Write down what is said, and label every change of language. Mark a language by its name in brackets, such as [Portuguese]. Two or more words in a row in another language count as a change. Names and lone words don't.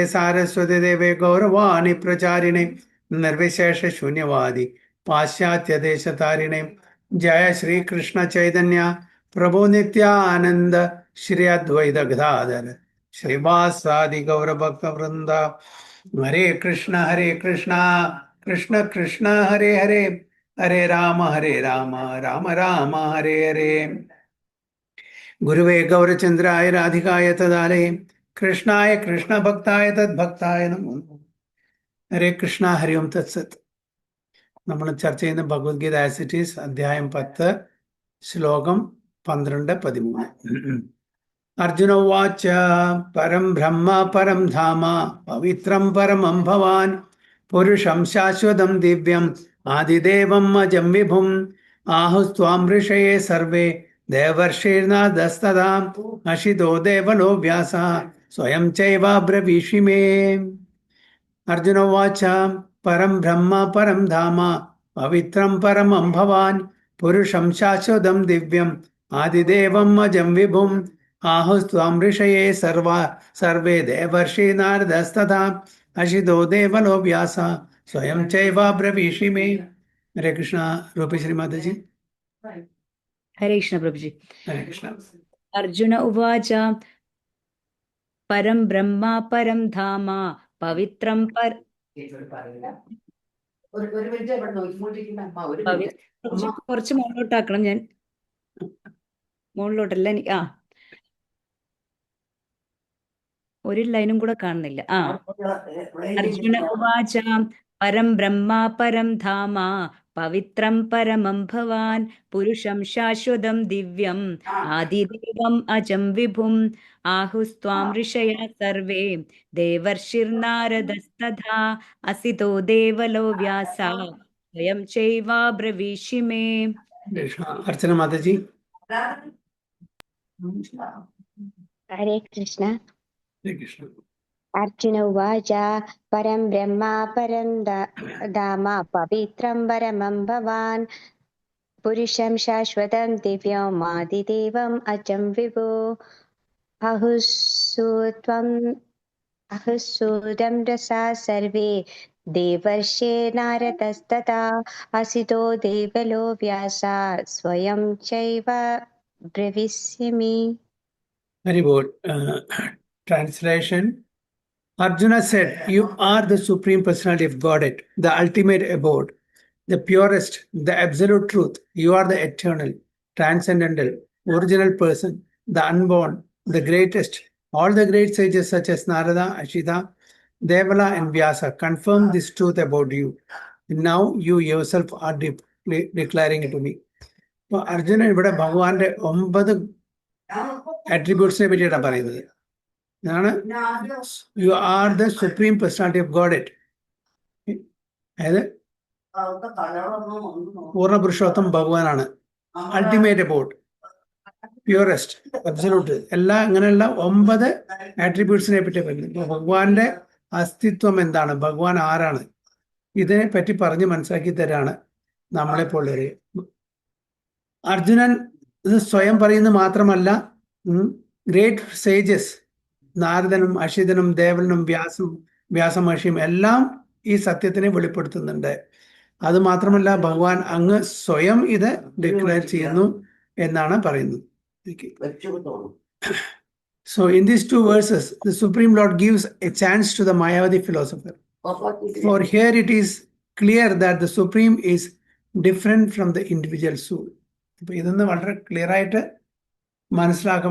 [Sanskrit] सारस्वती देवे गौरवाणी प्रचारिणे निर्विशेष शून्यवादी पाश्चात्य देशतारिणे जय श्री कृष्ण चैतन्य प्रभु नित्यानंद श्री अद्वैत गदाधर श्रीवासादि गौर भक्त वृंद हरे कृष्ण कृष्ण कृष्ण हरे हरे हरे राम राम राम हरे हरे। गुरुवे गौरचंद्राय राधिकाय तदालये कृष्णाय कृष्ण भक्ताय तद्भक्ताय नमो नमः। ഹരേ കൃഷ്ണ ഹരി ഓം തത്സത്. [Malayalam] നമ്മൾ ചർച്ച ചെയ്യുന്ന ഭഗവത്ഗീത ആസ് ഇറ്റ് ഈസ് അധ്യായം 10 ശ്ലോകം 12-13. [Sanskrit] അർജുന ഉവാച പരം ബ്രഹ്മ പരം ധാമ പവിത്രം പരമം ഭവാൻ പുരുഷം ശാശ്വതം ദിവ്യം ആദിദേവം അജം വിഭും ആഹുസ്ത്വാം ഋഷയേ സർവേ ദേവർഷിർനാദസ്തദാ അശിതോ ദേവലോ വ്യാസ സ്വയം ചൈവാബ്രവീഷി മേ. अर्जुन उवाच परं ब्रह्म परं धाम पवित्रं परमं भवान् पुरुषं शाश्वतं दिव्यम् आदिदेवम् अजं विभुम् आहुस्त्वां ऋषये सर्वे देवर्षि नारदस्तथा अशितो देवलो व्यास स्वयं चैवाब्रवीषि मे. [Hindi] हरे कृष्ण. रूपी श्री माता जी. हरे कृष्ण प्रभु जी. हरे कृष्ण. [Sanskrit] अर्जुन उवाच परं ब्रह्म परं धाम പവിത്രം [Malayalam] കുറച്ച് മുകളിലോട്ടാക്കണം. ഞാൻ മുകളിലോട്ടല്ല, ഒരു ലൈനും കൂടെ കാണുന്നില്ല. [Sanskrit] അർജുന ഉവാച പരം ബ്രഹ്മ പരം ധാമ പവിത്രം പരമം ഭവാൻ പുരുഷം ശാശ്വതം ദിവ്യം ആദിദേവം അജം വിഭും ആഹുസ്ത്വാം ഋഷയ സർവേ ദേവർഷിർനാരദസ്തഥാ അസിതോ ദേവലോ വ്യാസ സ്വയം ചൈവാബ്രവീഷി മേ. [Malayalam] അർച്ചന മാതാജി. ഹരേ കൃഷ്ണ. ഹരേ കൃഷ്ണ. [Sanskrit] अर्जुन उवाच परं ब्रह्म परं धाम पवित्रं परमं भवान् पुरुषं शाश्वतं दिव्यम् आदिदेवम् अजं विभो अहुस्सूदं रसा सर्वे देवर्षे नारदस्तथा असितो देवलो व्यासा स्वयं चैव ब्रवीष्यामि. [English] Very good. Translation. Arjuna said, "You are the Supreme Personality of Godhead, the ultimate abode, the purest, the absolute truth. You are the eternal, transcendental, original person, the unborn, the greatest. All the great sages such as Narada, Ashita, Devala, and Vyasa confirm this truth about you. Now you yourself are declaring it to me." [Malayalam] So Arjuna ഇവിടെ ഭഗവാന്റെ 9 attributes പറ്റിയാണ് പറയുന്നത്. [English] You are the Supreme Personality of Godhead. [Malayalam] അതായത് പൂർണ്ണപുരുഷോത്തം ഭഗവാനാണ്. [English] ultimate abode, purest, absolute, [Malayalam] എല്ലാം അങ്ങനെയുള്ള 9 ആട്രിബ്യൂട്ട്സിനെ പറ്റി പറയുന്നത്. ഭഗവാന്റെ അസ്തിത്വം എന്താണ്, ഭഗവാൻ ആരാണ്, ഇതിനെ പറ്റി പറഞ്ഞ് മനസ്സിലാക്കി തരാണ് നമ്മളെപ്പോലുള്ളവര്. അർജുനൻ ഇത് സ്വയം പറയുന്നത് മാത്രമല്ല, [English] great sages [Malayalam] നാരദനും അഷിതനും ദേവലനും വ്യാസമഹർഷിയും എല്ലാം ഈ സത്യത്തിനെ വെളിപ്പെടുത്തുന്നുണ്ട്. അത് മാത്രമല്ല ഭഗവാൻ അങ്ങ് സ്വയം ഇത് ഡിക്ലെയർ ചെയ്യുന്നു എന്നാണ് പറയുന്നത്. [English] So in these two verses, the Supreme Lord gives a chance to the Mayavadi philosopher. For here it is clear that the Supreme is different from the individual soul. [Malayalam] അപ്പോൾ ഇതൊന്ന് വളരെ ക്ലിയർ ആയിട്ട് മനസ്സിലാക്കാം.